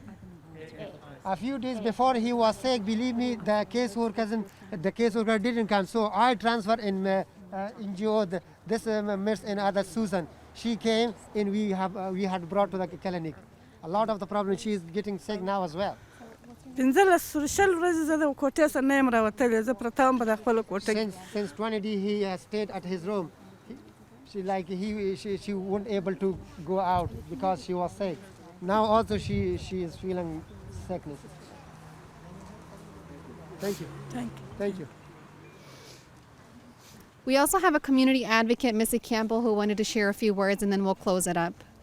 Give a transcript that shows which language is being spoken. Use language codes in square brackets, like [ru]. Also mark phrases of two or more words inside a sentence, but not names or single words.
[en] A few days before he was sick, believe me, the caseworker didn't come. So I transferred in NGO this Miss and other Susan. She came and we had brought to the clinic. A lot of the problem, she is getting sick now as well. [ps] 15 ورځې زه د کوټې څخه نه یم راوتلې زه پرته وم په د خپله کوټه کې [en] Since 20 he has stayed at his room. She wasn't able to go out because she was sick. Now also she is feeling sickness. Thank you. Thank you. Thank you. We also have a community advocate, Missy Campbell, who wanted to share a few words, and then we'll close it up.